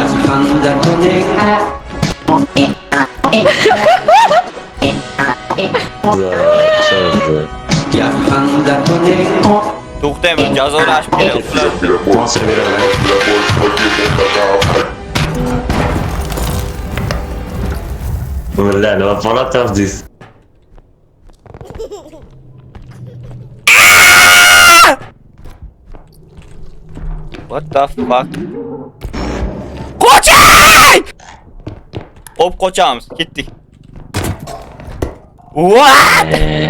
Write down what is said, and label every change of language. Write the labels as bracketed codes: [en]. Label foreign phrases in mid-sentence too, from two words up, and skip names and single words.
[uz] To'xtang, jazolashib kelyapti. Hozir beraman. Bo'ldi, nima holat topdingiz? [en] What the fuck? [uz] Qoching! Qo'chamiz, ketdik. [en] What?